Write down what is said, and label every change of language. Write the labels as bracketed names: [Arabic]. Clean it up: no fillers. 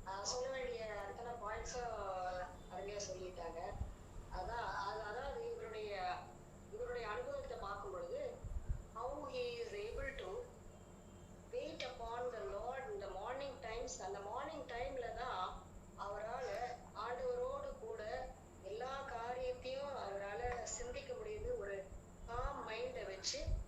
[Tamil] சொல்ல வேண்டிய அத்தனை பாயிண்ட்ஸும் அருமையாக சொல்லிட்டாங்க. அதாவது இவருடைய அனுபவத்தை பார்க்கும் பொழுது [English] how he is able to wait upon the Lord in the morning times. [Tamil] அந்த மார்னிங் டைம்ல தான் அவரால் ஆண்டவரோடு கூட எல்லா காரியத்தையும் அவரால் சிந்திக்க முடியுது. ஒரு காம் மைண்டை வச்சு